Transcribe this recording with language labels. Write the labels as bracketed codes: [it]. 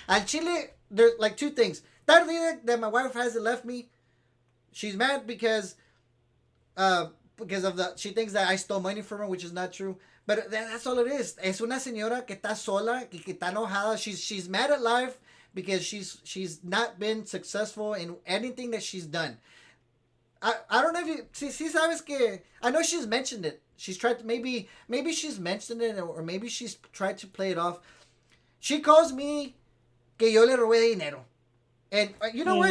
[es] Al Chile, [en] there's like two things. Tardía that my wife hasn't left me. She's mad because of she thinks that I stole money from her, which is not true. But that's all it is. [es] Es una señora que está sola, que está enojada. [en] She's mad at life because she's not been successful in anything that she's done. I don't know if you see [es] sabes que [en] I know she's mentioned it. She's tried to maybe she's mentioned it, or maybe she's tried to play it off. She calls me [es] que yo le robé dinero. [en] And you know what?